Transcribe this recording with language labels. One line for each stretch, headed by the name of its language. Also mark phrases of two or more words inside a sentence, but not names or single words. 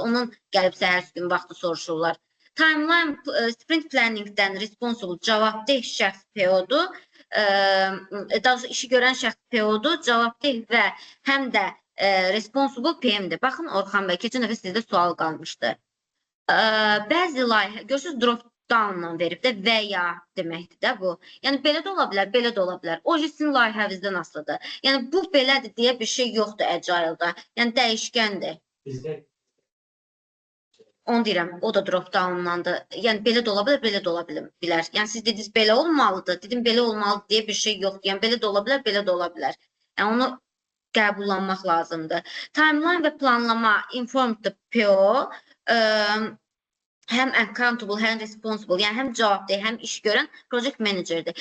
Azerbaijani: Onun gəlib səhərsi gün vaxtı soruşurlar. Timeline,
English: sprint planningdən
Azerbaijani: responsible cavabdeh şəxs PO-dur. daha doğrusu işi görən şəxs PO-dur, cavabdeh və həm də responsible PM-dir. Baxın Orxan bəy, keçən dəfə sizdə sual qalmışdı. Bəzi layihə, görürsünüz
English: drop down-la
Azerbaijani: verib də və ya deməkdir də bu. Yəni belə də ola bilər, belə də ola bilər. O sizin layihənizdə nasıldır? Yəni bu belədir deyə bir şey yoxdur Agile-da. Yəni dəyişkəndir. Bizdə Onu deyirəm, o da
English: drop down-landır.
Azerbaijani: Yəni belə də ola bilər, belə də ola bilər. Yəni siz dediniz belə olmalıdır, dedim belə olmalıdır deyə bir şey yoxdur. Yəni belə də ola bilər, belə də ola bilər. Yəni onu qəbullanmaq lazımdır. Timeline və planlama informed PO həm accountable, həm responsible, yəni həm cavabdeh, həm iş görən
English: project managerdir.